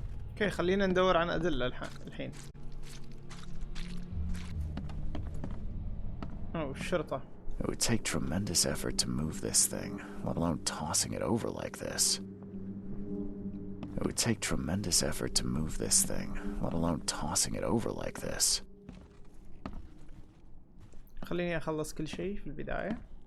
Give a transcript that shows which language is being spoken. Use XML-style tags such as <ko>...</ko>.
<ar>اوكي خلينا ندور عن أدلة الحين. اوه الشرطة.</ar> <en>It would take tremendous effort to move this thing, let alone tossing it over like this. It would take tremendous effort to move this thing, let alone tossing it over like this.</en> <ar>خليني أخلص كل شيء في البداية.</ar>